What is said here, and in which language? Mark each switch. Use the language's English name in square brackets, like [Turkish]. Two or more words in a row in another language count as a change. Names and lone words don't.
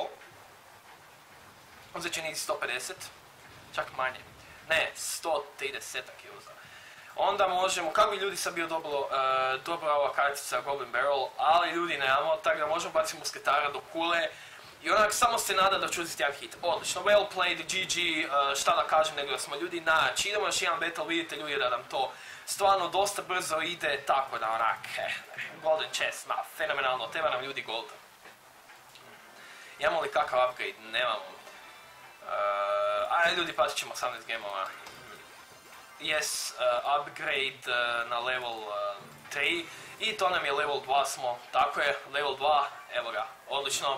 [Croatian] Uzet će niti 150, čak manje. Ne, 130 je uzao. Onda možemo, kako bi ljudi sad bio dobra ova kartica Goblin Barrel, ali ljudi nemamo, tako da možemo baciti musketara do kule. I onak samo se nada da ću uzeti jedan hit. Odlično, [English] well played, GG, [Croatian] šta da kažem nego da smo ljudi naći. Idemo još jedan battle, vidite ljudi da nam to stvarno dosta brzo ide, tako da onak, [English] golden chest, [Croatian] fenomenalno, treba nam ljudi gold. Imamo li kakav upgrade? Nemamo. Ajde ljudi, pazit ćemo 18 gemova. Yes, upgrade na level 3 i to nam je level 2 smo, tako je, level 2, evo ga, odlično.